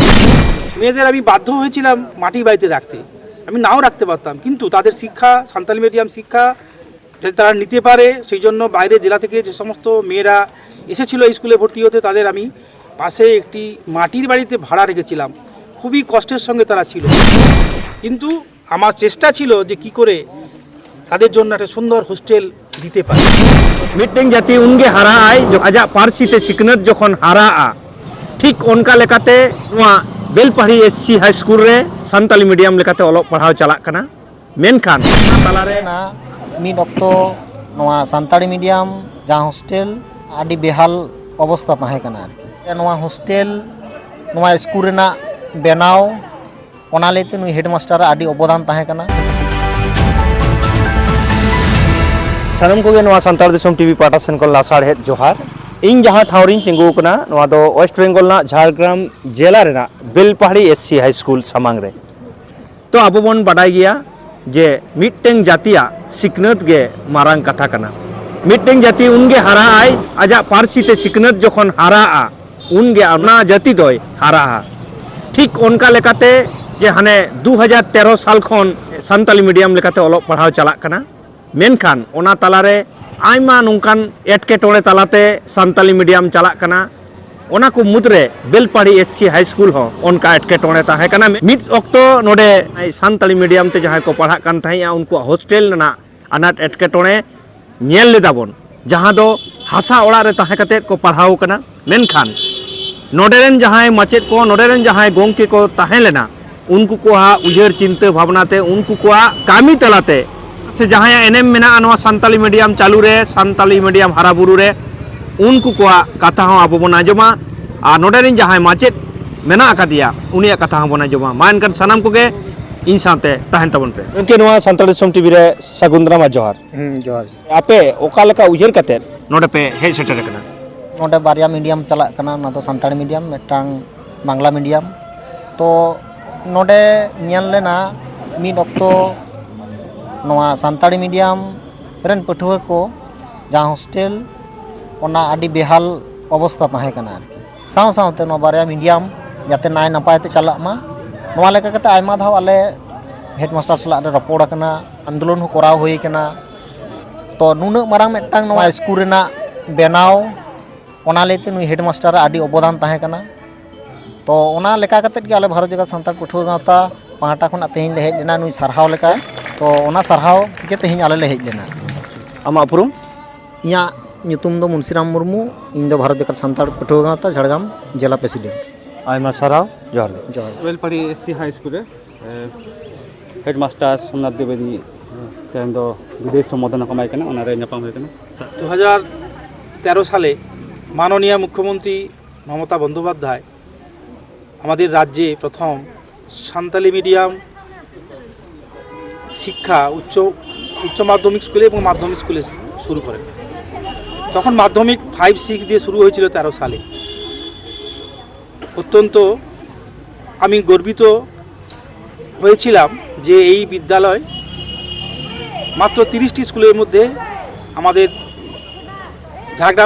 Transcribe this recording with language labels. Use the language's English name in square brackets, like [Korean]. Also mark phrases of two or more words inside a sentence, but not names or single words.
[Bangla] মেয়েদের আমি বাধ্য হয়েছিলাম মাটির বাড়িতে রাখতে, আমি নাও রাখতে পারতাম, কিন্তু তাদের শিক্ষা সান্তালি মিডিয়াম শিক্ষা যাতে তারা নিতে পারে সেই জন্য বাইরে জেলা থেকে যে সমস্ত মেয়েরা এসেছিলো এই স্কুলে ভর্তি হতে তাদের আমি পাশে একটি মাটির বাড়িতে ভাড়া রেখেছিলাম। খুবই কষ্টের সঙ্গে তারা ছিল, কিন্তু আমার চেষ্টা ছিল যে কি করে তাদের জন্য একটা সুন্দর হোস্টেল দিতে পারে। [Santali] मिट्टें जाति उनगे हरा आय जो आजा पारसी ते सिकनत जोखन हरा आ ठीक उनका लेकाते नुआ बेलपहाड़ी एससी हाई स्कूल रे सान्ताली मीडियम लेकाते ओलोग पढ़ाव चलाक कना मेनखान तालारे ना मिद अक्तो नोआ सान्ताली मीडियम जहाँ हॉस्टेल आदि बेहाल अवस्था ताहे कना आरकी नोआ हॉस्टेल नोआ स्कूल रेना बेनाव ओना लेते नुई हेडमास्टर आदि अवदान ताहे कना। सानम को सानताल दिसम टीवी पाटा सेन को लासाड़ हेड जोहार इन जहाँ ठावरिन तिंगू कना नोआ दो वेस्ट बेंगल ना झारग्राम जिला रेना बेलपहाड़ी एससी हाई स्कूल सामांग रे। तो आबो बन बाडाय गया जे मिट्टें जातिया सिकनत गे मारांग कथा कना। मिट्टें जाति उनगे हरा आय आजा पारसी ते सिकनत जोखन हरा आ उनगे अपना जाति दोय हरा आ ठीक उनका लेकाते जे हाने 2013 साल खन सान्ताली मीडियम लेकाते ओलोग पढ़ाव चलाक कना मेनखान ओना तालारे आयमा नोंकान एटकेटोड़े तालाते सान्ताली मीडियम चलाक कना ओना को मुद्रे बेलपहाड़ी एससी हाई स्कूल हो उनका एटकेटोड़े ताहे कना मिद अक्तो नोडे सान्ताली मीडियम ते जहां को पढ़ा कान थाइया उनको हॉस्टेल ना अनाट एटकेटोड़े नेल लेदाबन जहां दो हासा ओड़ा रे ताहे कते को पढ़ाव कना मेनखान नोडेरेन जहां माचेद को नोडेरेन जहां गोंके को ताहे लेना उनको को उजर चिंता भावनाते उनको को कामी तलाते से जहाँ एनएम मेना नवा सान्ताली मीडियम चालू रे सान्ताली मीडियम हाराबुरु रे उनको को कथा हो आबो बन आजमा और नोडेरिन जहाँ माचेद मेना आकादिया उनिया कथा हो बन आजमा मा एनकान सानाम कोगे इन साथे ताहेन तबन पे उनके नवा सान्ताल दिसम टीवी रे सागुंद्रामा जोहार जोहार आपे ओका लेका उजर कते नोडे पे हेज सेटर कना नोडे बारिया मीडियम चलाक कना ना तो सान्ताली मीडियम मिटांग बांग्ला मीडियम तो नोडे नेल लेना मिद अक्तो नोआ सान्ताली मीडियम रेन पठुआ को जहाँ हॉस्टेल ओना आदि बेहाल अवस्था ताहे कना आरकी साव सावते नो बारिया मीडियम जाते नाय नपाय ते चलाक मा नोआ लेका कते आयमा धाव आले हेडमास्टर सला रे रपोड़ कना आंदोलन हो कराव होई कना तो नुना मारांग मिटांग नोआ स्कूल रेना बेनाव ओना लेते नुई हेडमास्टर आदि अवदान ताहे कना तो ओना लेका कते गे आले भारत जगत सान्ताल पठुआ गावता पाहटा खना तेहिन ले हेज लेना नुई सरहाव लेका तो ओना सरहाव के तेहिन आले ले हेज लेना। आमा अपरुम इया nyutum do मुंशीराम मुर्मू इन दो भारत जगत सान्ताल पठुआ गावता झाड़ग्राम जिला प्रेसिडेंट आयमा सराव जोहार जोहार बेलपहाड़ी एससी हाई स्कूल हेडमास्टर सोमनाथ द्विवेदी तेन दो विदेश सम्बोधन कमाई कना ओना रे ᱧᱟᱯᱟᱢ हुई कना [Bangla] 2013 সালে মাননীয় মুখ্যমন্ত্রী মমতা বন্দ্যোপাধ্যায় আমাদের রাজ্যে প্রথম সান্তালি মিডিয়াম শিক্ষা উচ্চ মাধ্যমিক স্কুলে এবং মাধ্যমিক স্কুলে শুরু করেন। তখন মাধ্যমিক 5-6 দিয়ে শুরু হয়েছিল 13 সালে। অত্যন্ত আমি গর্বিত হয়েছিলাম যে এই বিদ্যালয় মাত্র 30টি স্কুলের মধ্যে আমাদের ঝাড়গ্রাম